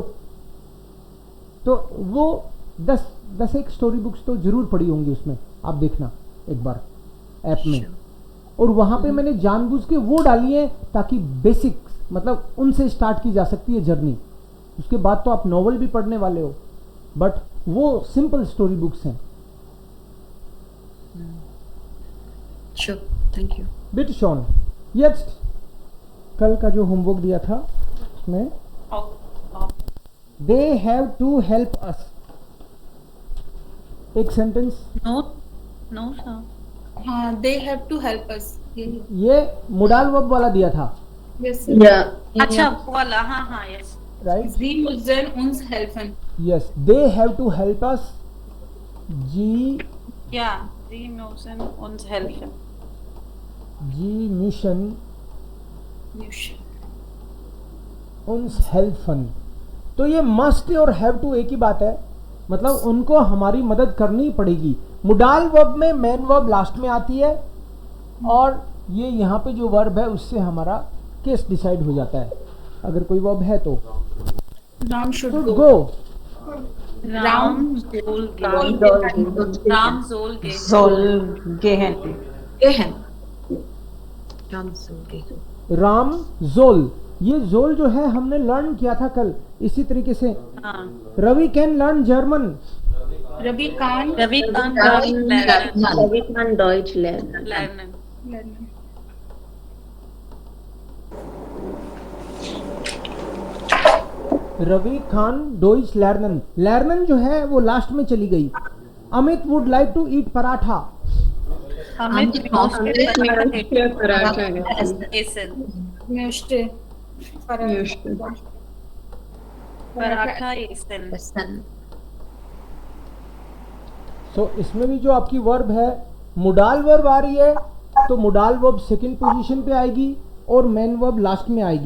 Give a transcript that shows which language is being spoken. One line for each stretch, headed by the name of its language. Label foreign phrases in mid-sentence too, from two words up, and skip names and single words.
Hindi: तो वो 10 एक
English: story books
Hindi: तो जरूर पढ़ी होंगी उसमें, आप देखना एक बार ऐप में। और वहां पे मैंने जानबूझ के वो डाली है ताकि बेसिक मतलब उनसे स्टार्ट की जा सकती है जर्नी। उसके बाद तो आप नॉवल भी पढ़ने वाले हो, बट वो
English: simple story books
Hindi: हैं।
English: Sure, thank you.
German: bitte schön,
Hindi: यस कल का जो होमवर्क दिया था उसमें
English: they have to help us,
Hindi: एक सेंटेंस।
English: no sir, हाँ they have to help us,
Hindi: ये
English: modal verb
Hindi: वाला दिया था।
English: यस Yeah.
Hindi: अच्छा वाला, हाँ यस राइट,
German: sie müssen uns helfen,
English: yes they have to help us, जी
German: ja sie müssen uns helfen, sie müssen uns helfen.
Hindi: तो ये मस्ट और
English: have to
Hindi: एक ही बात है, मतलब उनको हमारी मदद करनी पड़ेगी।
English: modal verb
Hindi: में
English: main verb
Hindi: लास्ट में आती है और ये यहाँ पे जो वर्ब है उससे हमारा केस डिसाइड हो जाता है। अगर कोई वर्ब है तो
English: Ram should
Hindi: तो
English: go, गो,
German: Ram soll gehen,
Hindi: राम जोल, ये जोल जो है हमने लर्न किया था कल। इसी तरीके से रवि
English: can learn German,
German: Ravi kann Deutsch lernen. lernen.
Hindi: रवि
German: kann Deutsch lernen, lernen
Hindi: जो है वो लास्ट में चली गई। अमित
English: would like to eat
Hindi: पराठा, सो इसमें भी जो आपकी वर्ब है
English: modal verb
Hindi: आ रही है तो
English: modal verb second position
Hindi: पे आएगी और
English: main verb
Hindi: लास्ट में आएगी।